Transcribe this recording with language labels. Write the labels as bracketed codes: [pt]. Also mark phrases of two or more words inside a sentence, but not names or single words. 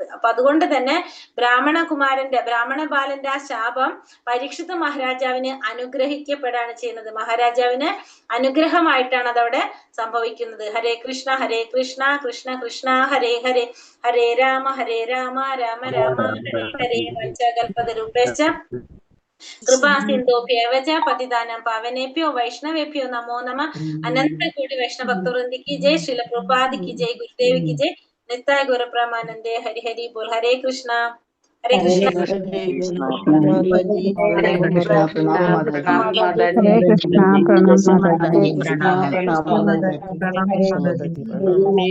[ml] അപ്പൊ അതുകൊണ്ട് തന്നെ ബ്രാഹ്മണ ബാലന്റെ ആ ശാപം പരീക്ഷിത്ത് മഹാരാജാവിന് അനുഗ്രഹിക്കപ്പെടാണ് ചെയ്യുന്നത്. മഹാരാജാവിന് അനുഗ്രഹമായിട്ടാണ് അതവിടെ സംഭവിക്കുന്നത്. [sa] ഹരേ കൃഷ്ണ കൃഷ്ണ കൃഷ്ണ ഹരേ ഹരേ, ഹരേ രാമ രാമ രാമ ഹരേ ഹരേ. വഞ്ചകൽപതരൂപേശ്ച കൃപാ സിന്ധോഭ്യേവ ച പതിതാനാം പാവനേഭ്യോ വൈഷ്ണവേഭ്യോ നമോ നമഃ. [hi] अनन्तकोटि वैष्णवभक्तवृन्दि कि जय, श्रील प्रभुपादि कि जय, गुरुदेव कि जय, नित्ताय गुरुप्रमानन्दे. [sa] ഹരി ഹരി ബോൽ. ഹരേ കൃഷ്ണ ഹരേ കൃഷ്ണ [ml] പ്രണാമം.